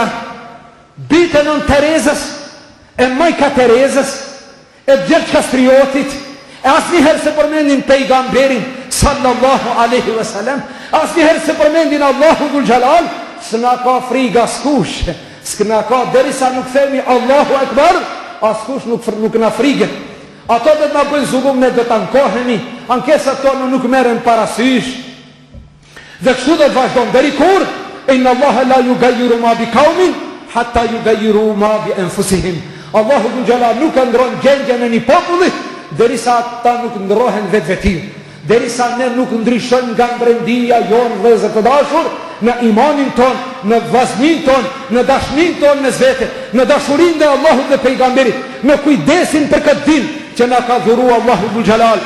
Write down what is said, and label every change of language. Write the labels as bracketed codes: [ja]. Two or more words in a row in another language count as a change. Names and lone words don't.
[sq] Bite nën Terezës, e majka Terezës, e Gjergj Kastriotit, e asnjëherë se përmendin pejgamberin [ar] صلى الله عليه وسلم, [sq] asnjëherë se përmendin [ar] الله ذو الجلال, [sq] s'na ka friga s'kush, s'na ka derisa nuk themi [ar] الله أكبر, [sq] askush nuk na friget. Ato do të na bëjnë zullum, ne do të ankohemi, ankesat tona nuk merren parasysh. Dhe kështu do të vazhdojmë deri kur? [ar] إن الله لا يغير ما بقوم حتى يغيروا ما بأنفسهم. الله ذو الجلال [sq] nuk ndron gjendjen e një populli derisa ata nuk ndrohen vetvetir, derisa ne nuk ndryshojmë nga brendia jonë vëllezër të dashur, në imanin ton, në vazhdimin ton, në dashnin ton mes vete, në dashurinë e Allahut dhe pejgamberit, në kujdesin për këtë din që na ka dhuruar [ar] الله ذو الجلال.